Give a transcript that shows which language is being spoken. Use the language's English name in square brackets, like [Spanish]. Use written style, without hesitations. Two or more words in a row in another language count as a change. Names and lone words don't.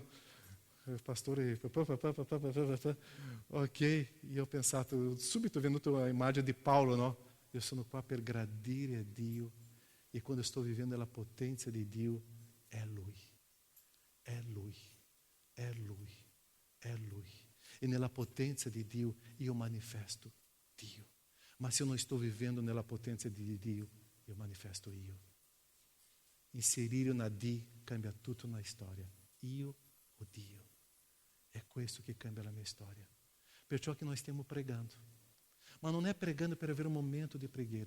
[Italian] Il pastore, ok, io ho pensato, subito è venuta l'immagine di Paolo, no? Io sono qua per gradire a Dio e quando sto vivendo la potenza di Dio, è Lui, è Lui. È Lui, è Lui. E nella potenza di Dio io manifesto Dio. Ma se [Portuguese] eu não estou [Italian] vivendo nella potenza di Dio, io manifesto io. Inserire una D cambia tutto na storia. Io o Dio. È questo che cambia la mia storia. Perciò che noi stiamo pregando. Ma non è pregando per avere un momento di preghiera.